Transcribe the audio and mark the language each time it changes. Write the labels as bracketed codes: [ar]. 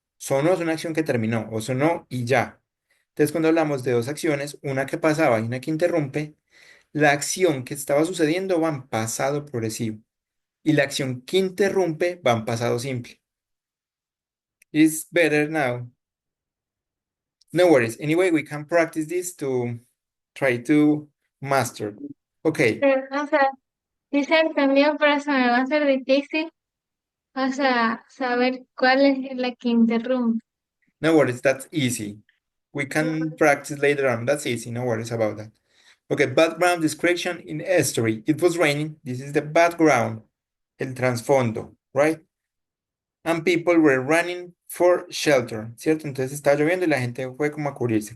[es] Sonó es una acción que terminó, o sonó y ya. Entonces, cuando hablamos de dos acciones, una que pasaba y una que interrumpe, la acción que estaba sucediendo va en pasado progresivo y la acción que interrumpe va en pasado simple. [en] It's better now. No worries. Anyway, we can practice this to try to master. Okay. [es] O sea, sí se entendió, pero se me va a hacer difícil. O sea, saber cuál es la que interrumpe. [en] No worries, that's easy. We can practice later on. That's easy, no worries about that. Okay, background description in history. It was raining. This is the background, el trasfondo, right? And people were running for shelter, ¿cierto? [es] Entonces estaba lloviendo y la gente fue como a cubrirse.